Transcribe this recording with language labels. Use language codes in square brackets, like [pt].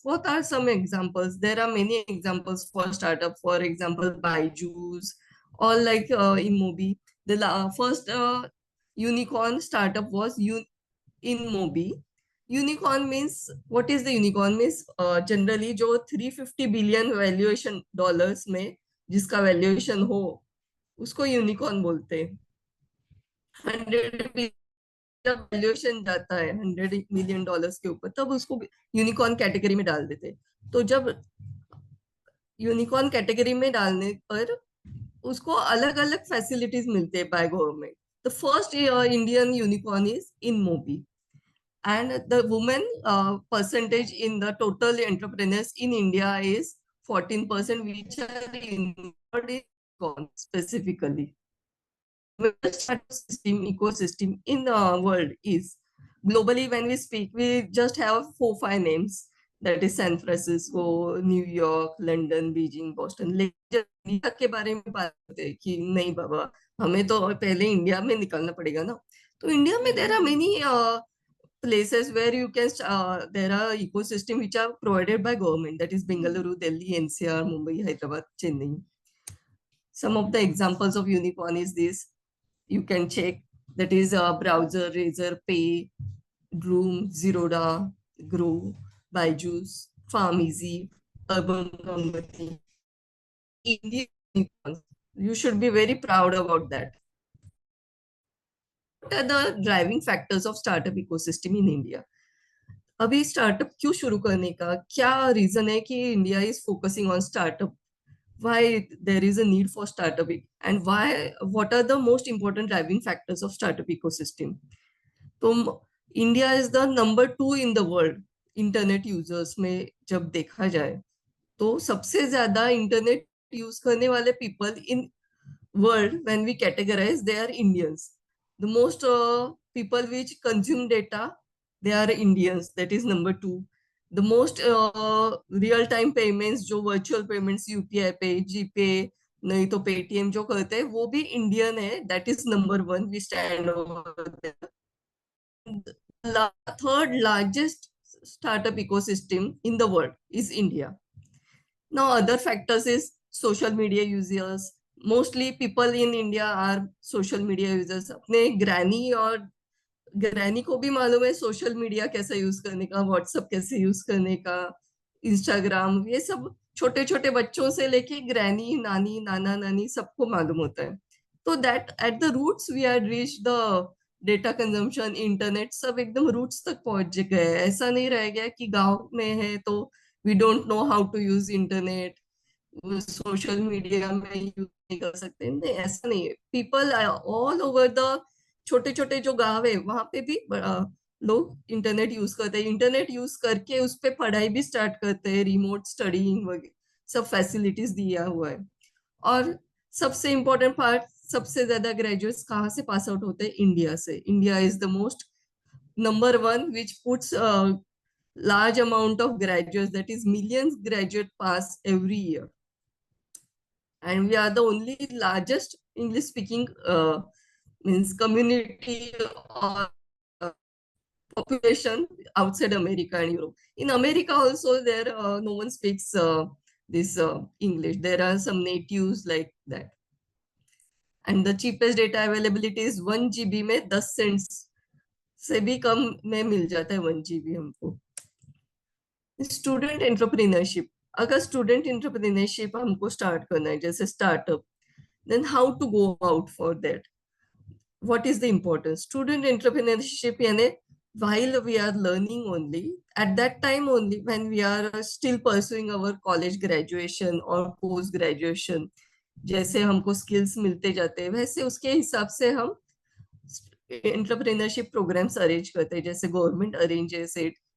[en] What are some examples? There are many examples for startup. For example, Byju's, or like InMobi. The first unicorn startup was InMobi. Unicorn means, what is the unicorn means? [hi] Generally, जो 350 billion valuation dollars में जिसका valuation हो, उसको unicorn बोलते हैं. 100 जब valuation जाता है $100 million के ऊपर, तब उसको यूनिकॉर्न कैटेगरी में डाल देते हैं। तो जब यूनिकॉर्न कैटेगरी में डालने पर उसको अलग अलग फैसिलिटीज मिलते हैं by government. [en] The first Indian unicorn is InMobi, and the women percentage in the total entrepreneurs in India is 14%, which are involved in econ specifically. The startup system ecosystem in the world is globally, when we speak, we just have 4-5 names, that is San Francisco, New York, London, Beijing, Boston. [hi] लेकिन जब India के बारे में बात करते हैं कि नहीं बाबा, हमें तो पहले इंडिया में निकलना पड़ेगा ना। तो इंडिया में [en] there are many places where you can there are ecosystem which are provided by government, that is Bengaluru, Delhi, NCR, Mumbai, Hyderabad, Chennai. Some of the examples of unicorn is this, you can check, that is Browser, Razor, Pay, Droom, Zerodha, Grow, Byju's, PharmEasy, Urban Company. Indian unicorns. You should be very proud about that. What are the driving factors of startup ecosystem in India? [hi] अभी startup क्यों शुरू करने का क्या reason है कि [en] India is focusing on startup? Why there is a need for startup and why, what are the most important driving factors of startup ecosystem? तो India is the number 2 in the world internet users में। [hi] जब देखा जाए तो सबसे ज्यादा internet use करने वाले [en] People in world, when we categorize, they are Indians. The most people which consume data, they are Indians, that is number 2. The most real time payments, [hi] जो virtual payments UPI पे, GPay, नहीं तो Paytm जो करते हैं वो भी Indian है, [en] that is number 1. We stand over there. Third largest startup ecosystem in the world is India. Now other factors is social media users. Mostly people in India are social media users. [hi] अपने granny को भी मालूम है social media कैसे use करने का, WhatsApp कैसे use करने का, इंस्टाग्राम, ये सब छोटे छोटे बच्चों से लेके ग्रैनी, नानी, नाना, नानी सबको मालूम होता है। [en] तो that at the roots we are reach the data consumption, internet [hi] सब एकदम रूट्स तक पहुंच गए। ऐसा नहीं रह गया कि गांव में है तो [en] we don't know how to use internet, [hi] social media में यूज नहीं कर सकते, नहीं ऐसा नहीं है। [en] people all over the [hi] छोटे छोटे जो गांव है वहां पे भी लोग इंटरनेट यूज करते हैं। इंटरनेट यूज करके उस पे पढ़ाई भी स्टार्ट करते हैं, रिमोट स्टडीइंग वगैरह सब फैसिलिटीज दिया हुआ है। और सबसे इम्पोर्टेंट पार्ट, सबसे ज्यादा ग्रेजुएट्स कहाँ से पास आउट होते हैं? इंडिया से। [en] India is the most number 1 which puts large amount of graduates, that is millions graduate pass every year, and we are the only largest English speaking means community or population outside America and Europe. In America also there no one speaks this English. There are some natives like that, and the cheapest data availability is 1 GB [hi] में 10 cents से भी कम में मिल जाता है 1 GB हमको। Student entrepreneurship, अगर student entrepreneurship हमको start करना है जैसे startup, [en] then how to go out for that? What is the importance? Student entrepreneurship यानी while we are learning only, at that time only when we are still pursuing our college graduation or post graduation, [hi] जैसे हमको skills मिलते जाते हैं वैसे उसके हिसाब से हम entrepreneurship programs arrange करते हैं, [en] जैसे government arranges it.